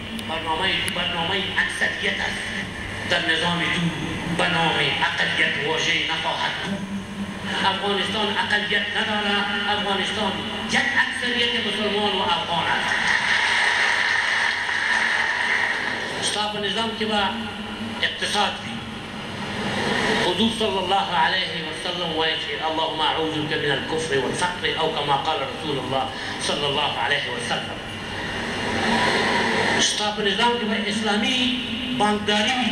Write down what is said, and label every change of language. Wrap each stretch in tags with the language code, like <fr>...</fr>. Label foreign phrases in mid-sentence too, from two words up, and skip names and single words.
<fa>برنامه اکثریت است. در نظام دو به نام اقلیت واژه نخواهد بود. افغانستان اقلیت ندارد. افغانستان یک اکثریت مسلمان و افغان است.</fa> <ps>ستا په نظام کې به اقتصاد وي.</ps> <ar>حضور صلی الله علیه وسلم</ar> <ps>وایي چې</ps> <ar>اللهم اعوذ بک من الكفر والفقر او کما قال رسول الله صلی الله علیه وسلم.</ar> <ps>ستا په نظام کې به اسلامي بانکداري وي.</ps>